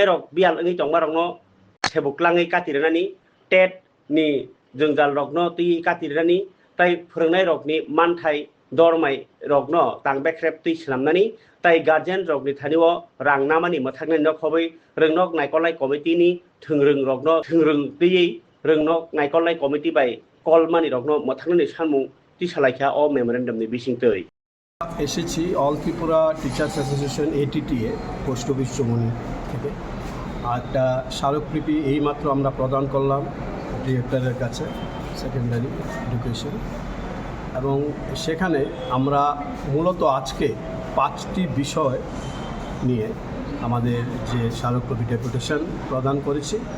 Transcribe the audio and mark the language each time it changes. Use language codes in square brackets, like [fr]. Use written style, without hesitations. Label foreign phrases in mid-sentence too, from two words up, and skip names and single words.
[brx] रक बियालनि दंमारंनो सेबुक्लाङै कातिरानि टेट नि जोंगाल रगनो ति कातिरानि ताइ फोरोंनाय रकनि मानथाइ दरमाय रगनो तांबेख्रेब ति स्लामनानि ताइ गार्जेन रगनि थानिव रांनामानि मथांनाय नखबै रोंनक नायकलाय कमिटिनि थोंरों रगनो थोंरों दैयै रोंनक नायकलाय कमिटि बाय कलमानि रगनो मथांनाय सानमु ति सालायखा अ मेमोरेन्डामनि बिसिंतै [bn] এসেছি অল ত্রিপুরা টিচার্স অ্যাসোসিয়েশন এটিটিএ পোস্ট অফিস চমুনি থেকে একটা স্মারকলিপি এইমাত্র আমরা প্রদান করলাম ডিরেক্টরের কাছে [en] Secondary Education [bn] এবং সেখানে আমরা মূলত আজকে 5টি বিষয় নিয়ে আমাদের যে স্মারকলিপি ডেপুটেশন প্রদান করেছি।